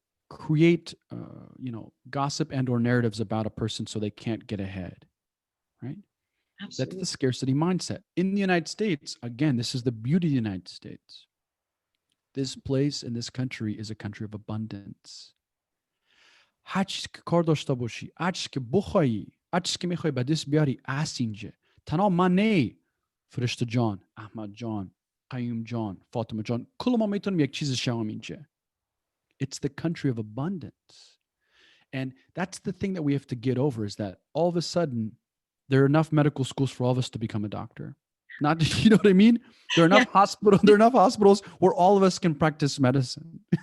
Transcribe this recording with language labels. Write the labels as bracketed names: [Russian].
[English] Create, you know, gossip and or narratives about a person so they can't get ahead, right? Absolutely. That's the scarcity mindset. In the United States, again, this is the beauty of the United States. This place in this country is a country of abundance. [Persian] هرچی که کار داشته باشی، هرچی که بخوایی، هرچی که میخوای به دست بیاری، هست اینجا. تنها من نه، فرشته جان، احمد جان، قیوم جان، فاطمه جان، کل ما میتونیم یک چیز شویم اینجا. [English] It's the country of abundance. And that's the thing that we have to get over, is that all of a sudden there are enough medical schools for all of us to become a doctor. Not, you know what I mean? There are enough hospitals where all of us can practice medicine.